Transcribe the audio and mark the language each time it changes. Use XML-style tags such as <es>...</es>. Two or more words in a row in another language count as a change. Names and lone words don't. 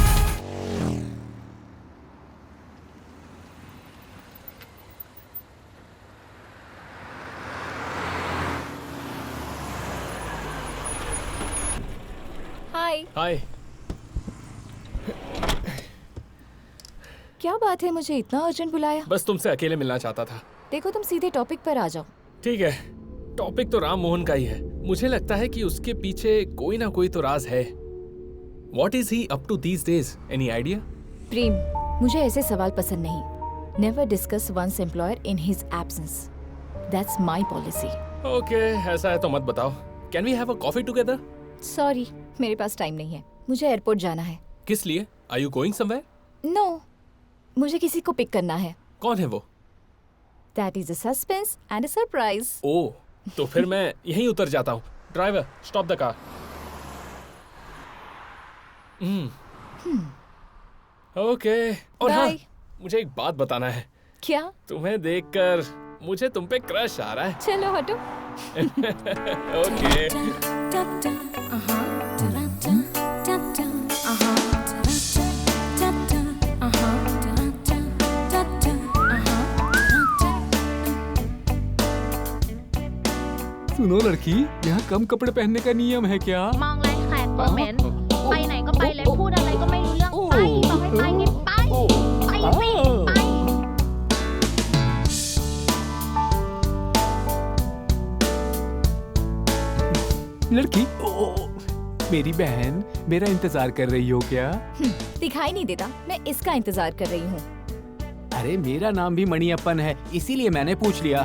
<hi>हाय। हाय। क्या बात है, मुझे इतना अर्जेंट बुलाया? बस तुमसे अकेले मिलना चाहता था। देखो तुम सीधे टॉपिक पर आ जाओ। ठीक है, टॉपिक तो राम मोहन का ही है। मुझे लगता है कि उसके पीछे कोई ना कोई तो राज है।</hi> <en>What is he up to these days? Any idea?</en> <hi>प्रेम, मुझे ऐसे सवाल पसंद नहीं।</hi> <en>never discuss one's employer in his absence. that's my policy. ओके,</en> <hi>ऐसा है तो मत बताओ।</hi> <en>can we have a coffee together?</en> <hi>सॉरी, मेरे पास टाइम नहीं है। मुझे एयरपोर्ट जाना है। किस लिए?</hi> <en>Are you going somewhere? नो,</en> <hi>मुझे किसी को पिक करना है। कौन है वो?</hi> <en>that is a suspense and a surprise.</en> <hi>ओह, तो फिर मैं यहीं उतर जाता हूँ।</hi> <en>driver, stop the car. okay.</en> <hi>और हाँ,</hi> <en>Bye.</en> <hi>मुझे एक बात बताना है। क्या? तुम्हें देखकर मुझे तुम पे क्रश आ रहा है। चलो हटो। ओके। सुनो लड़की, यहाँ कम कपड़े पहनने का नियम है क्या?</hi> <th>มองแรงแขกโมเมนต์ไปไหนก็ไปเลยพูดอะไรก็ไม่รู้เรื่องไปบอกให้ไปนี่ไปสิไป</th> <hi>लड़की, मेरी बहन, मेरा इंतजार कर रही हो क्या? दिखाई नहीं देता, मैं इसका इंतजार कर रही हूँ। अरे मेरा नाम भी मणियप्पन है, इसीलिए मैंने पूछ लिया।</hi>